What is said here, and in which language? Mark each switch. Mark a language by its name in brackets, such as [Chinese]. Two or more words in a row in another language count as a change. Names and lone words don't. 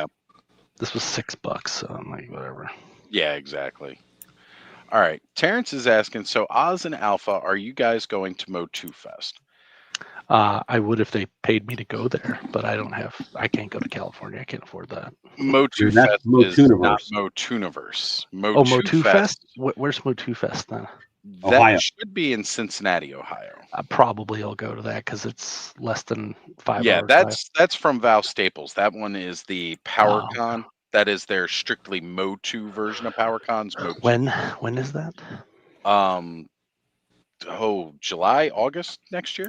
[English] This was $6, so I'm like, whatever. Yeah, exactly. All right. Terrence is asking, so Oz and Alpha, are you guys going to Mo2 Fest? I would if they paid me to go there, but I can't go to California. I can't afford that. Mo2 That's Fest is not Mo2niverse. Mo2niverse. Oh, Mo2 Fest? Where's Mo2 Fest then? That Ohio. should be in Cincinnati, Ohio. Probably I'll go to that because it's less than 5 Yeah, hours. that's from Val Staples. That one is the PowerCon. That is their strictly Mo2 version of PowerCon's Mo2. When is that? July, August next year.